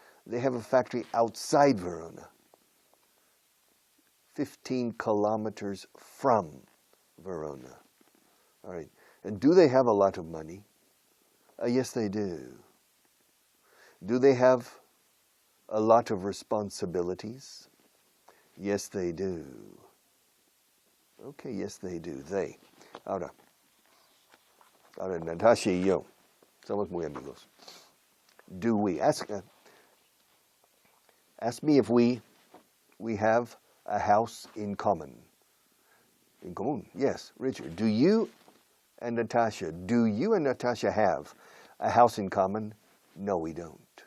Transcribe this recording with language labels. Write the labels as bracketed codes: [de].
[en] They have a factory outside Verona, 15 kilometers from Verona. All right. And do they have a lot of money? Yes, they do. Do they have a lot of responsibilities? Yes, they do. Okay, yes, they do. They. [es] Ahora, Natasha y yo somos muy amigos. [en] Do we? Ask me if we have a house in common. In común? Yes. Richard, do you and Natasha have a house in common? No, we don't.